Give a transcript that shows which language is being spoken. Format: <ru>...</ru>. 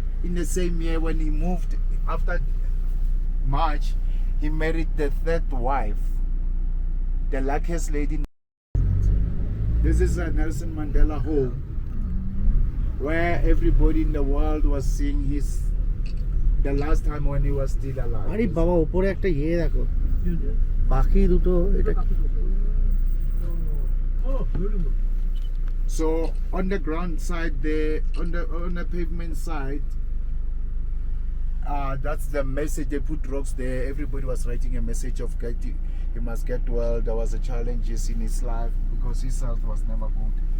<en>In the same year when he moved, after March, he married the third wife, the luckiest lady. This is a Nelson Mandela home, where everybody in the world was seeing the last time when he was still alive.</en> <bn>আরে বাবা উপরে একটা ইয়ে দেখো বাকি দুটো এটা কি</bn> <en>Oh, beautiful. So on the ground side there, on the pavement side, that's the message. They put rocks there. Everybody was writing a message of he must get well. There was a challenges in his life because his health was never good.</en>